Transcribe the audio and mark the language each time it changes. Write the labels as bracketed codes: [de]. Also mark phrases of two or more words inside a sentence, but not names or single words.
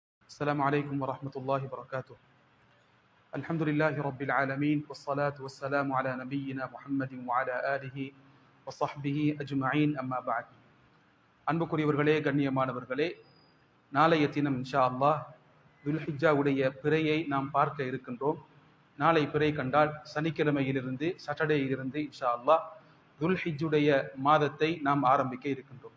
[ar] السلام عليكم ورحمة الله وبركاته. الحمد لله رب العالمين والصلاة والسلام على نبينا محمد وعلى آله وصحبه أجمعين أما بعد. [ta] அன்புக்குரியவர்களே, கண்ணியமானவர்களே, நாளைய தினம் [ar] إن شاء الله [ta] துல்ஹிஜ்ஜாவுடைய பிறையை நாம் பார்க்க இருக்கின்றோம். நாளை பிறை கண்டால் சனிக்கிழமையிலிருந்து சாட்டர்டேயிலிருந்து [ar] إن شاء الله [ta] துல்ஹிஜ்ஜுடைய மாதத்தை நாம் ஆரம்பிக்க இருக்கின்றோம்.